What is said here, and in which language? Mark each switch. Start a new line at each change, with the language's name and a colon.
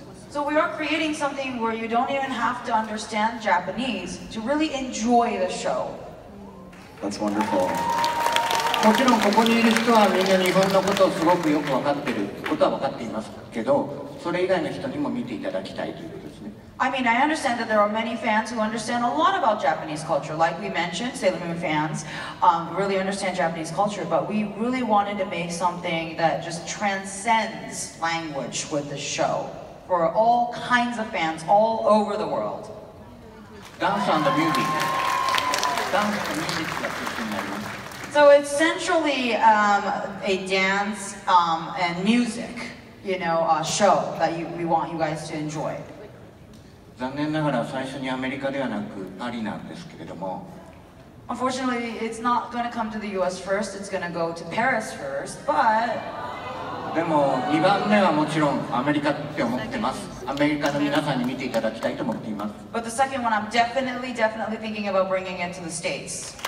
English: So we are creating something where you don't even have to understand Japanese to really enjoy the show. That's wonderful.
Japanese: もちろんここにいる人はみんな日本のことをすごくよく分かっていることは分かっていますけど、それ以外の人にも見ていただきたいということですね。
English: I mean, I understand that there are many fans who understand a lot about Japanese culture. Like we mentioned, Sailor Moon fans really understand Japanese culture, but we really wanted to make something that just transcends language with the show for all kinds of fans all over the world. Dance and music. Dance and music
Japanese: が中心になります。
English: So it's essentially a dance and music, show that we want you guys to enjoy.
Japanese: 残念ながら最初にアメリカではなくパリなんですけれども。
English: Unfortunately, it's not going to come to the US first. It's going to go to Paris first, but
Japanese: でも2番目はもちろんアメリカって思ってます。アメリカの皆さんに見ていただきたいと思っています。
English: But the second one, I'm definitely thinking about bringing it to the States.